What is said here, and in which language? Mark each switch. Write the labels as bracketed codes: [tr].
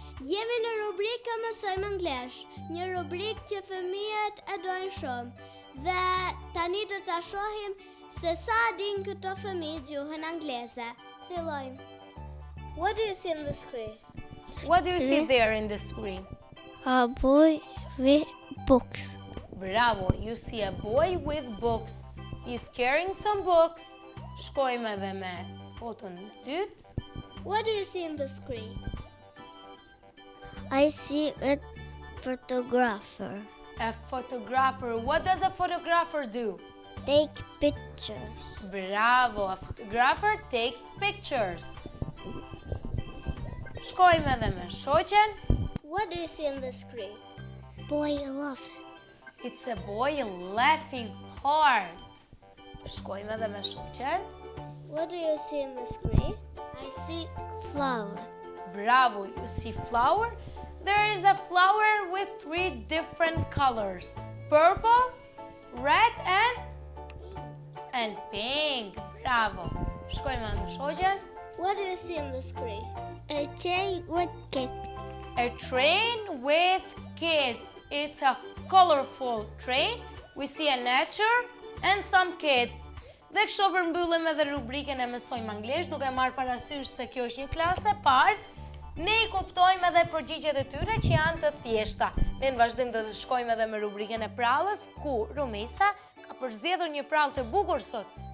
[sq] Jemi në rubrikën Mësojmë Anglesh, një rubrikë që fëmijët e dojnë shumë. Dhe tani do ta shohim se sa din këto fëmijë gjuhën angleze. Fillojmë. [en] What do you see on the screen? What do you see there in the screen? A boy with books. Bravo, you see a boy with books. He's carrying some books. [sq] Shkojmë edhe me foton e dytë. [en] What do you see on the screen? I see a photographer. A photographer. What does a photographer do? Take pictures. Bravo, a photographer takes pictures. [sq] Shkojmë edhe me shoqen. [en] What do you see on the screen? Boy laughing. It's a boy laughing hard. [sq] Shkojmë edhe me shoqen. [en] What do you see on the screen? I see flower. Bravo, you see flower? There is a flower with 3 different colors. Purple, red and pink. Bravo. [sq] Shkojmë edhe me shoqen. [en] What do you see on the screen? A train with kids. A train with kids. It's a colorful train. We see a nature and some kids. [sq] Dhe kështu përmbyllim edhe rubrikën e Mësojmë Anglisht, duke marrë parasysh se kjo është një klasë e parë. Ne i kuptojmë edhe përgjigjet e tyre që janë të thjeshta. Ne në vazhdim do të shkojmë edhe me rubrikën e prallës, ku Rumesa ka përzgjedhur një prallë të bukur sot.